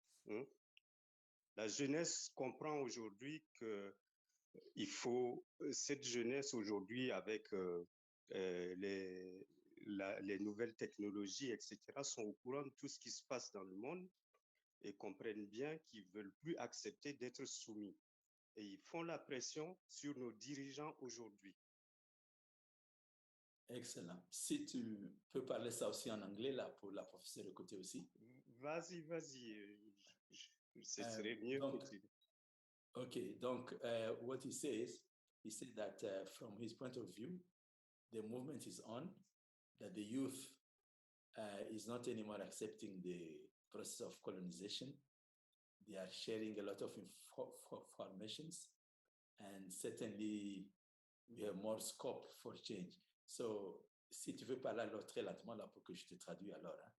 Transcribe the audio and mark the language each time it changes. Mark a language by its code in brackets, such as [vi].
[fr] hein, la jeunesse comprend aujourd'hui que il faut cette jeunesse aujourd'hui avec les nouvelles technologies, etc., sont au courant de tout ce qui se passe dans le monde et comprennent bien qu'ils ne veulent plus accepter d'être soumis. Et ils font la pression sur nos dirigeants aujourd'hui. Excellent. Si tu peux parler ça aussi en anglais, là, pour la professeure de côté aussi. Vas-y, vas-y. Ce serait mieux donc, que tu... [en] Okay, donc, what he said that from his point of view, the movement is on, that the youth is not anymore accepting the process of colonization. They are sharing a lot of informations, and certainly we have more scope for change. [fr] So, si tu veux parler alors très lentement là pour que je te traduise alors.